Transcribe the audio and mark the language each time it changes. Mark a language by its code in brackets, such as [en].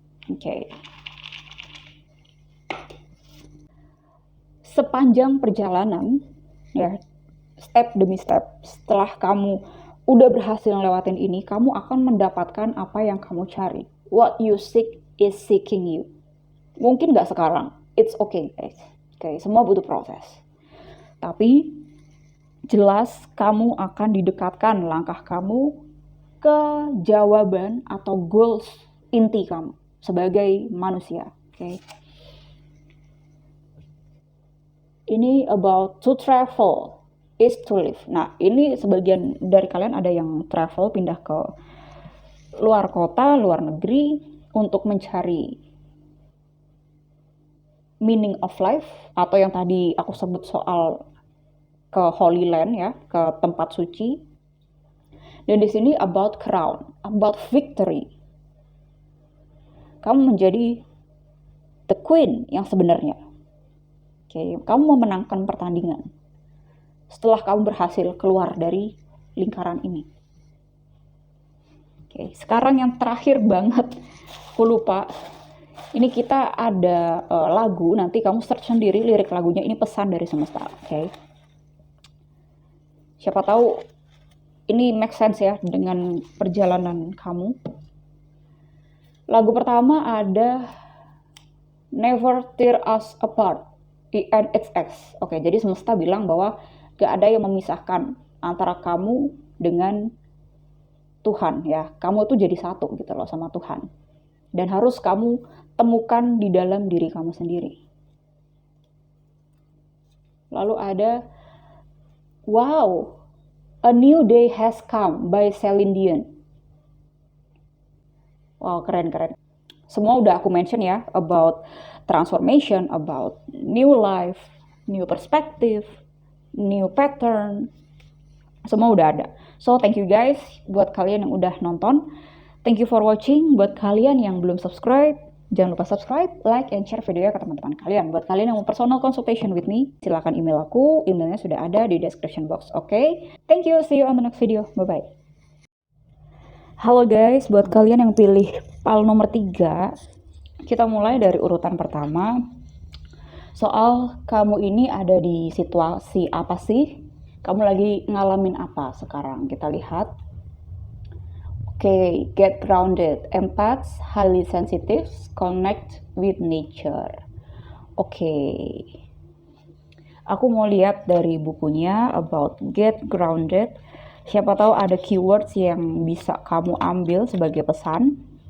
[id] Oke. Sepanjang perjalanan ya, step demi step, setelah kamu udah berhasil ngelewatin ini, kamu akan mendapatkan apa yang kamu cari. [en] What you seek is seeking you. [id] Mungkin gak sekarang, [en] it's okay guys. Okay, [id] semua butuh proses. Tapi jelas kamu akan didekatkan langkah kamu ke jawaban atau goals inti kamu sebagai manusia. Okay. [en] Ini about to travel is to live. [id] Nah, ini sebagian dari kalian ada yang travel, pindah ke luar kota, luar negeri untuk mencari [en] meaning of life, [id] atau yang tadi aku sebut soal ke Holy Land ya, ke tempat suci. Dan di sini [en] about crown, about victory. [id] Kamu menjadi the queen yang sebenarnya. Oke, kamu memenangkan pertandingan setelah kamu berhasil keluar dari lingkaran ini. Oke, sekarang yang terakhir banget, aku lupa. Ini kita ada lagu, nanti kamu search sendiri lirik lagunya, ini pesan dari semesta. Oke. Siapa tahu ini make sense ya dengan perjalanan kamu. Lagu pertama ada Never Tear Us Apart, INXX. Oke, jadi semesta bilang bahwa gak ada yang memisahkan antara kamu dengan Tuhan ya. Kamu tuh jadi satu gitu loh sama Tuhan. Dan harus kamu temukan di dalam diri kamu sendiri. Lalu ada Wow, A New Day Has Come by Celine Dion. Wow, keren. Semua udah aku mention ya, [en] about transformation, about new life, new perspective, new pattern. [id] Semua udah ada. [en] So, thank you guys [id] buat kalian yang udah nonton. [en] Thank you for watching. [id] Buat kalian yang belum subscribe, jangan lupa subscribe, [en] like, and share [id] videonya ke teman-teman kalian. Buat kalian yang mau personal consultation with me, silakan email aku. Emailnya sudah ada di [en] description box. Oke? Thank you. See you on the next video. Bye-bye. [id] Halo guys, buat kalian yang pilih pal nomor 3, kita mulai dari urutan pertama. Soal kamu ini ada di situasi apa sih? Kamu lagi ngalamin apa sekarang? Kita lihat. Oke, [en] get grounded. Empaths, highly sensitive, connect with nature. [id] Oke. Aku mau lihat dari bukunya [en] about get grounded. [id] Siapa tahu ada keywords yang bisa kamu ambil sebagai pesan.